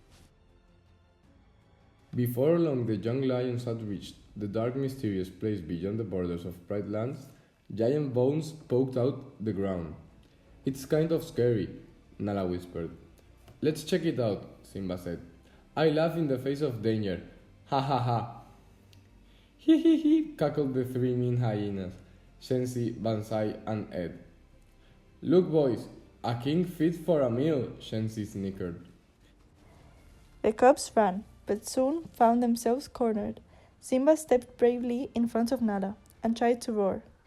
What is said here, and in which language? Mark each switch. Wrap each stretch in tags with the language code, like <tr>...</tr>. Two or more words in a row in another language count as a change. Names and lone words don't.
<en>Before long, the young lions had reached the dark, mysterious place beyond the borders of Pride Lands. Giant bones poked out the ground. It's kind of scary, Nala whispered. Let's check it out, Simba said. I laugh in the face of danger. Ha ha ha. Hee hee hee, cackled the three mean hyenas, Shensi, Bansai, and Ed. Look, boys, a king fit for a meal, Shensi snickered. The cubs ran, but soon found themselves cornered. Simba stepped bravely in front of Nala and tried to roar.</en>